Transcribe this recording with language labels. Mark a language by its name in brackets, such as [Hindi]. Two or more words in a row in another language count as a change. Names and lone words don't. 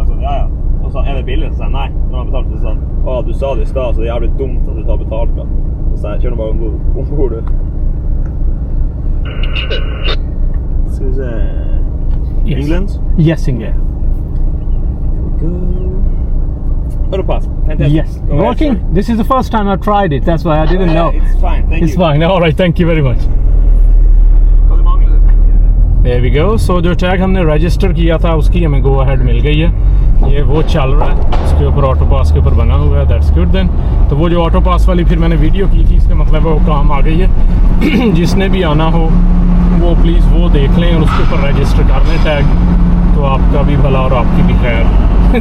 [Norwegian] Er det billig? Så sa jeg nei. Når han betalte, så sa han du sa det i stad, så det er jævlig dumt at du tar betalt. Så [Swedish] USA, kör de bara ombord. Ska vi se. [English] England? Yes, England. Autopass. Yes. Working? This is the first time I've tried it. That's why I didn't know. It's fine, thank It's you. fine. All right. Thank you very much. There we go. [Hindi] So जो टैग हमने रजिस्टर किया था उसकी हमें [English] go ahead [Hindi] मिल गई है। ये वो चल रहा है, इसके ऊपर ऑटो पास के ऊपर बना हुआ है। [English] that's good then. [Hindi] तो वो जो ऑटो पास वाली फिर मैंने वीडियो की थी, इसका मतलब है वो काम आ गई है। जिसने भी आना हो वो प्लीज़ वो देख लें और उसके ऊपर रजिस्टर कर लें टैग, तो आपका भी भला और आपकी भी खैर।